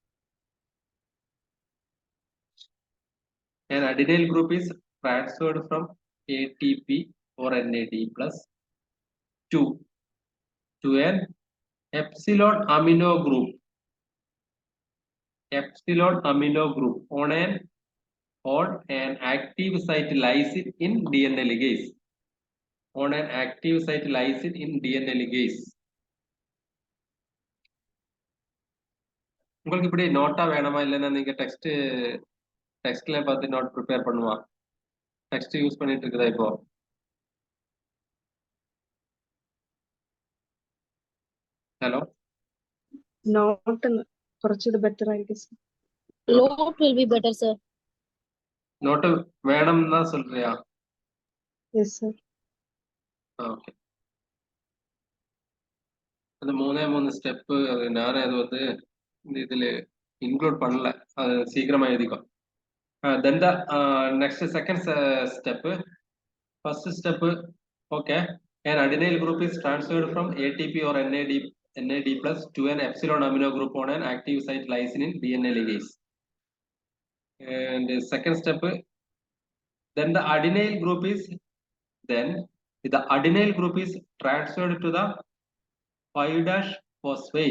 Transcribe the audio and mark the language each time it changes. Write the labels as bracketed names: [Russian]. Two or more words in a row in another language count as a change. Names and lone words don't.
[English] An adenyl group is transferred from ATP or NAD plus to an epsilon amino group. Epsilon amino group on an active site lysine in DNA ligase. On an active site lysine in DNA ligase. [Tamil] உங்களுக்கு இப்படி நோட்டா வேணுமா இல்லைன்னா நீங்க டெக்ஸ்ட்ல பார்த்து [English] note prepare [Tamil] பண்ணுவா. [English] text use [Tamil] பண்ணிட்டு இருக்குதா இப்போ? [Malayalam] ഹലോ, Note കുറച്ചുകൂടി better ആയിരിക്കും sir. [English] Note will be better, sir. [Tamil] நோட் வேணம் என்னா சொல்றியா? [English] Yes, sir. ഓക്കെ. [Tamil] அது மூணு ஸ்டெப்பு நானே அது வந்து இதுல இன்க்ளூட் பண்ணல, அது சீக்கிரமா எழுதிக்கோ. [English] Then the next second step, first step, okay, an adenyl group is transferred from ATP or NAD plus to an epsilon amino group on an active site lysine in DNA ligase. And the second step, then the adenyl group is transferred to the 5' phosphate.